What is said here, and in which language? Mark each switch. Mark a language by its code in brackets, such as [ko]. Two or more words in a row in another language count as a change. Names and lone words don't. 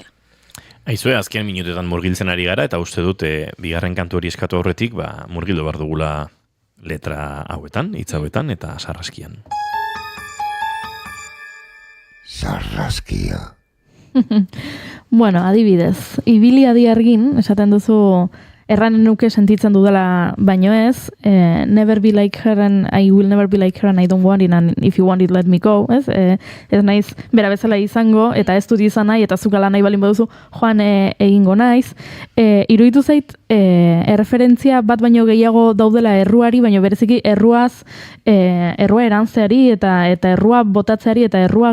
[eu] Aizue, azken minutetan murgiltzen ari gara, eta uste dut, bigarren kantu hori eskatu aurretik, murgildu behar dugula letra hauetan, hitz hauetan, eta sarraskian. Sarraskia. Bueno, adibidez, ibili adi argin, esaten duzu, erranen nuke sentitzen dudala baino ez, [en] never be like her and I will never be like her and I don't want it and if you want it let me go, [eu] ez? Ez naiz bera bezala izango eta ez dut izan nahi eta zukala nahi balin baduzu joan egingo naiz. Iruditu zait erreferentzia bat baino gehiago daudela erruari, baino bereziki errua erantzeari eta errua botatzeari eta errua